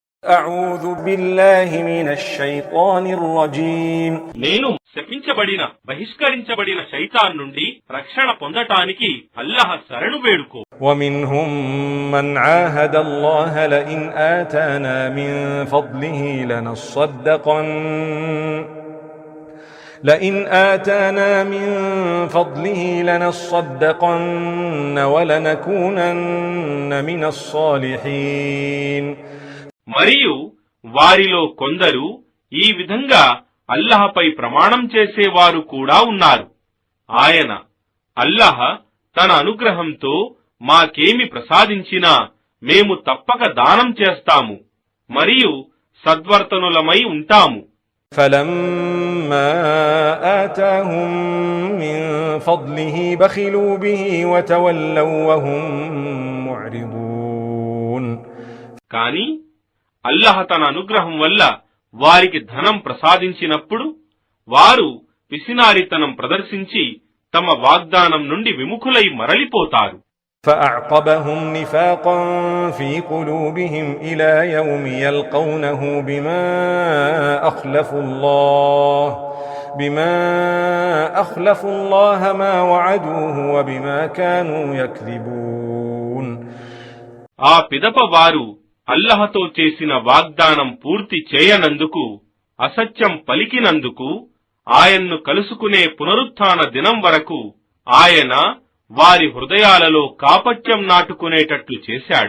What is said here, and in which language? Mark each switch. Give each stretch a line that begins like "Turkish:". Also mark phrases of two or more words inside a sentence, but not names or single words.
Arabic: أعوذ بالله من الشيطان الرجيم.
Telugu: నేను శపించబడిన బహిష్కరించబడిన శైతాన్ నుండి రక్షణ పొందటానికి అల్లాహ్ శరణు వేడుకో.
Arabic: ومنهم من عاهد الله لئن آتانا من فضله لنصدقن ولنكونن من الصالحين.
Telugu: మరియు వారిలో కొందరు ఈ విధంగా అల్లాహపై ప్రమాణం చేసేవారు కూడా ఉన్నారు. ఆయన అల్లాహ్ తన అనుగ్రహంతో మాకేమి ప్రసాదించినా మేము తప్పక దానం చేస్తాము మరియు సద్వర్తనులమై ఉంటాము.
Arabic: فلما آتاهم من فضله بخلوا به وتولوا وهم معرضون.
Telugu: కాని అల్లాహ్ తన అనుగ్రహం వల్ల వారికి ధనం ప్రసాదించినప్పుడు వారు పిసినారితనం ప్రదర్శించి తమ వాగ్దానం నుండి విముఖులై మరలిపోతారు.
Arabic: فأعقبهم نفاقا في قلوبهم إلى يوم يلقونه بما أخلفوا الله ما وعدوه وبما كانوا يكذبون.
Telugu: ఆ పిదప వారు అల్లాహ్తో చేసిన వాగ్దానం పూర్తి చేయనందుకు, అసత్యం పలికినందుకు, ఆయన్ను కలుసుకునే పునరుత్థాన దినం వరకు ఆయన వారి హృదయాలలో కాపట్యం నాటుకునేటట్లు చేశాడు.